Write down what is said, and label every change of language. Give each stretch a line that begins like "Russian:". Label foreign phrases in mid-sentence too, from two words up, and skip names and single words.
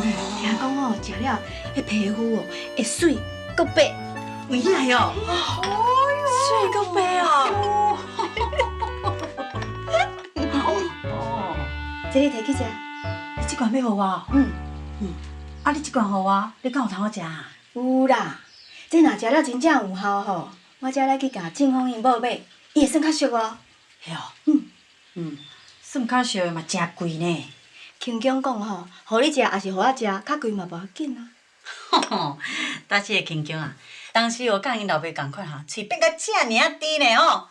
Min Nan Chinese: 听讲哦，食了，迄皮肤哦会水，搁白。有影哟。水搁白哦。这个摕去食。你这罐要互我？啊，你这罐互我，你敢有通我食啊？有啦，这若食了真正有效吼，我才来去甲正方因某买，伊会算较俗哦。嘿哦。算较俗的嘛，真贵呢。轻讲讲吼，互你食也是互我食，较贵嘛无要紧啊。但是个轻松啊，当时我甲因老爸共款哈，喙变甲遮尔啊甜呢吼。